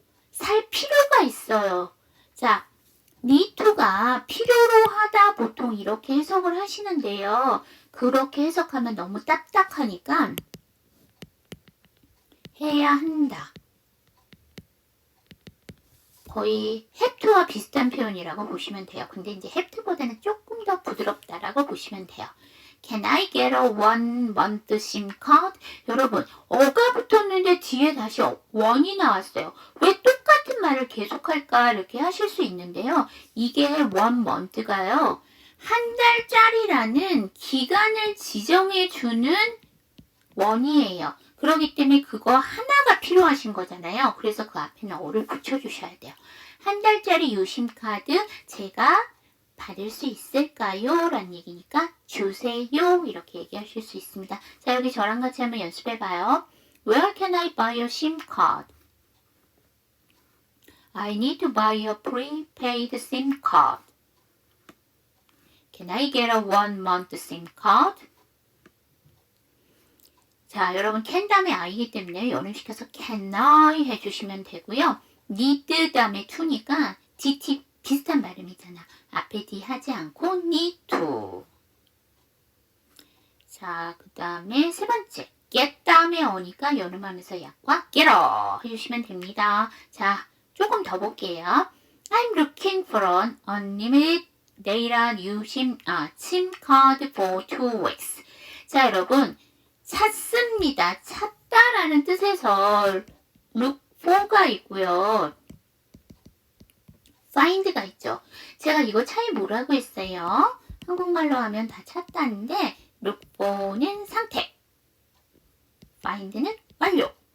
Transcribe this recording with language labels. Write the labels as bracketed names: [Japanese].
[Korean] 살 필요가 있어요. 자, need to가 필요로 하다 보통 이렇게 해석을 하시는데요. 그렇게 해석하면 너무 딱딱하니까 해야 한다. 거의 have to와 비슷한 표현이라고 보시면 돼요. 근데 이제 have to보다는 조금 더 부드럽다라고 보시면 돼요. [English] Can I get a 1-month SIM card? [Korean] 여러분, 어가 붙었는데 뒤에 다시 원이 나왔어요. 왜 똑같은 말을 계속할까? 이렇게 하실 수 있는데요. 이게 1month가요. 한 달짜리라는 기간을 지정해주는 원이에요. 그렇기 때문에 그거 하나가 필요하신 거잖아요. 그래서 그 앞에는 어를 붙여주셔야 돼요. 한 달짜리 유심카드 제가 받을 수 있을까요? 라는 얘기니까 주세요. 이렇게 얘기하실 수 있습니다. 자, 여기 저랑 같이 한번 연습해봐요. [English] Where can I buy a SIM card? I need to buy a prepaid SIM card. Can I get a 1-month SIM card? [Korean] 자, 여러분 can 다음에 I이기 때문에 연음시켜서 can I 해주시면 되고요. need 다음에 to니까 DT 비슷한 발음이잖아. 앞에 D 하지 않고 need to. 자, 그 다음에 세 번째 get 다음에 어니까 연음하면서 약과 get어 해주시면 됩니다. 자, 조금 더 볼게요. [English] I'm looking for an unlimited data SIM card for 2 weeks. [Korean] 자, 여러분 찾습니다. 찾다라는 뜻에서 look for가 있고요. find가 있죠. 제가 이거 차이 뭐라고 했어요? 한국말로 하면 다 찾다인데 look for는 상태, find는 완료.